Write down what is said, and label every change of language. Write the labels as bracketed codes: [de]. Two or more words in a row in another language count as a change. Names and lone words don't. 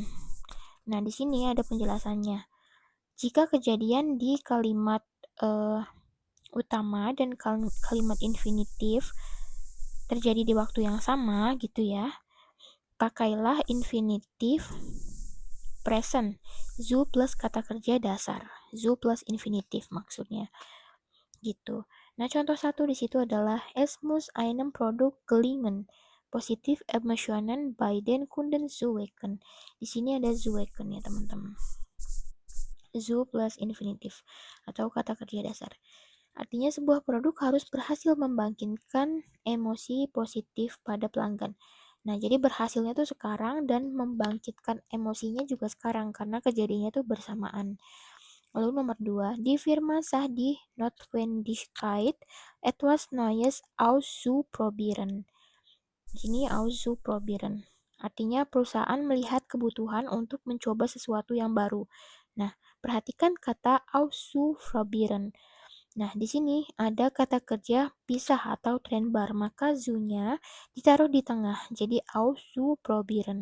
[id] Nah, di sini ada penjelasannya. Jika kejadian di kalimat utama dan kalimat infinitif terjadi di waktu yang sama gitu ya, pakailah infinitif present, zu plus kata kerja dasar, zu plus infinitif maksudnya. Gitu. Nah, contoh satu di situ adalah [de] es muss einem Produkt gelingen. Positiv Emotionen bei den Kunden zuwecken. [id] Di sini ada zuwecken ya, teman-teman. Zu plus infinitif atau kata kerja dasar. Artinya sebuah produk harus berhasil membangkitkan emosi positif pada pelanggan. Nah, jadi berhasilnya tuh sekarang dan membangkitkan emosinya juga sekarang karena kejadiannya tuh bersamaan. Lalu nomor 2, [de] die Firma sah die Notwendigkeit, etwas Neues auszuprobieren. [id] Di sini auszuprobieren. Artinya perusahaan melihat kebutuhan untuk mencoba sesuatu yang baru. Nah, perhatikan kata auszuprobieren. Nah, di sini ada kata kerja pisah atau trennbar, maka zu-nya ditaruh di tengah, jadi auszuprobieren.